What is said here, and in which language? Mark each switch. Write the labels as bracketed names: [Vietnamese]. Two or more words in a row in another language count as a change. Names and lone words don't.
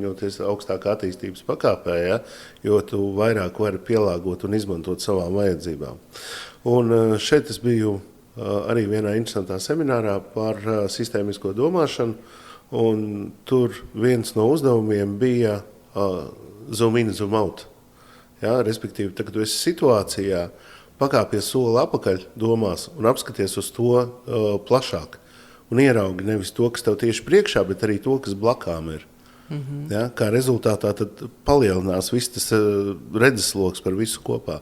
[Latvian] Jo tu esi augstākā attīstības pakāpē, ja? Jo tu vairāk vari pielāgot un izmantot savām vajadzībām. Un šeit es biju arī vienā interesantā seminārā par sistēmisko domāšanu, un tur viens no uzdevumiem bija [English] zoom in, zoom out. [Latvian] Ja? Respektīvi, kad tu esi situācijā, pakāpies soli apakaļ domās un apskaties uz to plašāk. Un ieraugi nevis to, kas tev tieši priekšā, bet arī to, kas blakām ir. Ja? Kā rezultātā tad palielinās viss tas redzesloks par visu kopā.